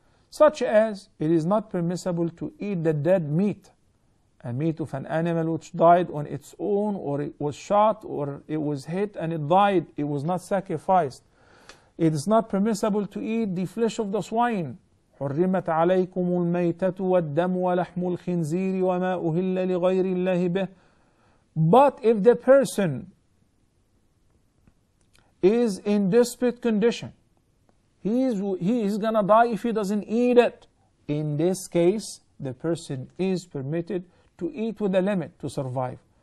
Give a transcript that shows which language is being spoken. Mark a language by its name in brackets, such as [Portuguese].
[English] Such as, it is not permissible to eat the dead meat, a meat of an animal which died on its own, or it was shot, or it was hit and it died, it was not sacrificed. It is not permissible to eat the flesh of the swine. [Arabic] حرمت عليكم الميتة والدم ولحم الخنزير وما أهل لغير الله به. [English] But if the person is in desperate condition, he is gonna die if he doesn't eat it. In this case, the person is permitted to eat with a limit to survive.